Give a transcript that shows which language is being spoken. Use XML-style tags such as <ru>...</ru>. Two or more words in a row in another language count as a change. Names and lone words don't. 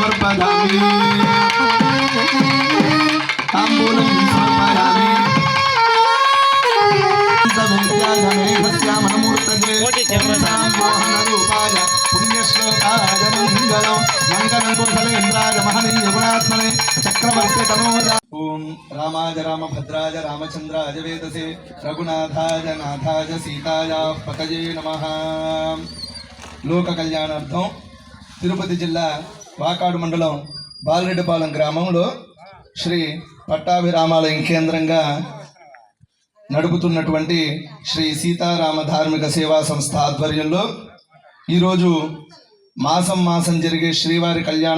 <sa>ददामि ताम्बूलं समर्पयामि मनमूर्तये पुण्यश्लोकाय मंगलं मंगलं कुशलेन्द्राय महनीय गुणात्मने चक्रवर्ती तनोजा ओम रामाय रामभद्राय रामचंद्राय वेदसे रघुनाथाय नाथाय सीताय पतये नमः लोक कल्याणार्थం తిరుపతి జిల్లా</sa> <te>వాకాడు మండలం బాలరెడ్డిపాలెం గ్రామంలో శ్రీ పట్టాభిరామాలయం కేంద్రంగా నడుపుతున్నటువంటి శ్రీ సీతారామ ధార్మిక సేవా సంస్థ ఆధ్వర్యంలో ఈరోజు మాసం జరిగే శ్రీవారి కళ్యాణ</te>